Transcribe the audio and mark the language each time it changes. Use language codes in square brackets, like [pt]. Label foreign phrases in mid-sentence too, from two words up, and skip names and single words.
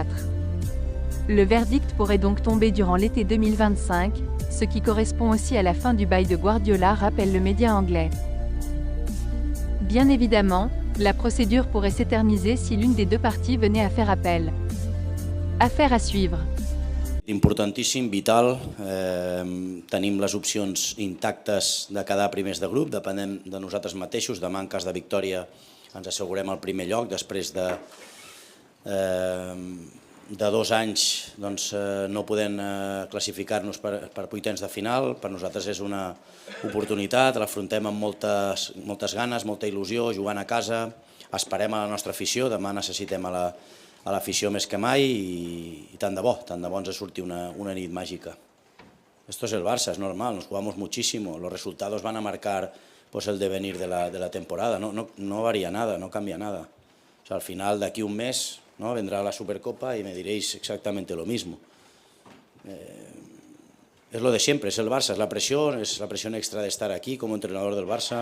[fr] Le verdict pourrait donc tomber durant l'été 2025, ce qui correspond aussi à la fin du bail de Guardiola, rappelle le média anglais. Bien évidemment, la procédure pourrait s'éterniser si l'une des 2 parties venait à faire appel. Affaire à suivre. [ca] Importantíssim, vital. Tenim les opcions intactes de quedar primers de grup, depenem de nosaltres mateixos. Demà, en cas de victòria, ens assegurem el primer lloc. Després de 2 anys doncs, no podem classificar-nos per vuitens de final. Per nosaltres és una oportunitat, l'afrontem amb moltes ganes, molta il·lusió, jugant a casa. Esperem a la nostra afició, demà necessitem a l'afició més que mai i tant de bo ens surti una nit màgica. [es] Esto es el Barça, es normal, nos jugamos muchísimo, los resultados van a marcar pues, el devenir de la temporada, no varía nada, no cambia nada. O sea, al final, de aquí un mes, ¿no? Vendrá la Supercopa y me diréis exactamente lo mismo. Es lo de siempre, es el Barça, es la presión extra de estar aquí como entrenador del Barça.